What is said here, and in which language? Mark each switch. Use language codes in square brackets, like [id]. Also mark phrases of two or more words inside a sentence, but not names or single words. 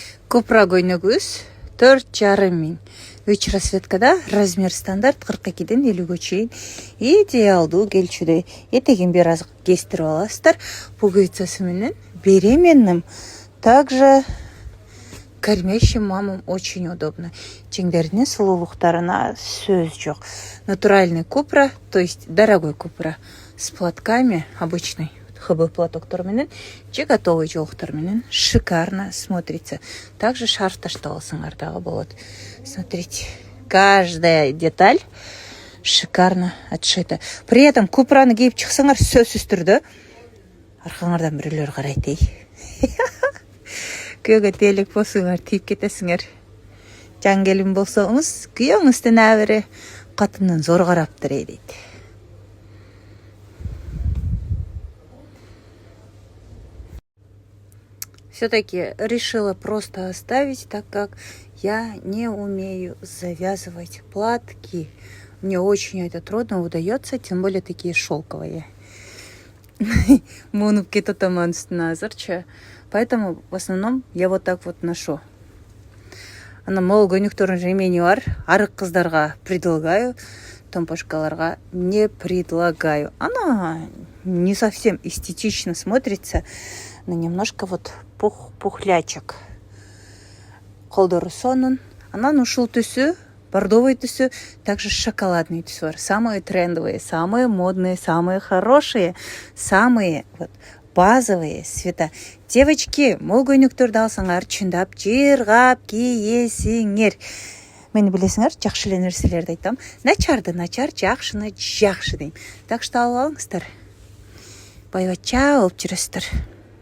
[ky] Купра көйнөгүбүз 4,5 миң. 3 расцветкада [ru] размер стандарт [ky] 42-ден 50-ге чейин идеалдуу келчүдөй. Этегин бир аз кестирип аласыздар. Пуговицасы менен беременным. [ru] Также кормящим мамам очень удобно. [ky] Чеңдердин сулуулуктарына сөз жок. [ru] Натуральный купра, то есть дорогой купра с платками, обычный ХБ [ky] платоктор менен, же готовый жолуктор менен [ru] шикарно смотрится. [ky] Также шарф таштап алсаңар дагы болот. [ru] Смотрите, каждая деталь шикарно отшита. При этом [ky] купраны кийип чыксаңар сөзсүз түрдө аркаңардан бирөөлөр карайт эй. Күйөөгө тейлек болсоңар тийип кетесиңер. Жан келин болсоңуз, күйөөңүздүн абири катындын зор караптыр эй дейт. [ru] Все-таки решила просто оставить, так как я не умею завязывать платки. Мне очень это трудно удается, тем более такие шелковые. Поэтому в основном я вот так вот ношу. [ky] Ана мол көйнөктөрдүн ремени бар. Арык кыздарга предлагаю, томпошкаларга [ru] не предлагаю. Она не совсем эстетично смотрится, но немножко вот пухлячок. [ky] Колдору сонун. Анан ушул түсү, бордовый түсү, также шоколадный түсү бар. [ru] Самые трендовые, самые модные, самые хорошие, самые вот базовые цвета. Девочки, [ky] мол көйнөктөрдү алсаңар, чындап жыргап кийесиңер. Мени билесиңер, жакшы эле нерселерди айтам. Начарды начар, жакшыны жакшы дейм. [ru] Так что [ky] алып алыңыздар. Байбача болуп жүрөсүздөр.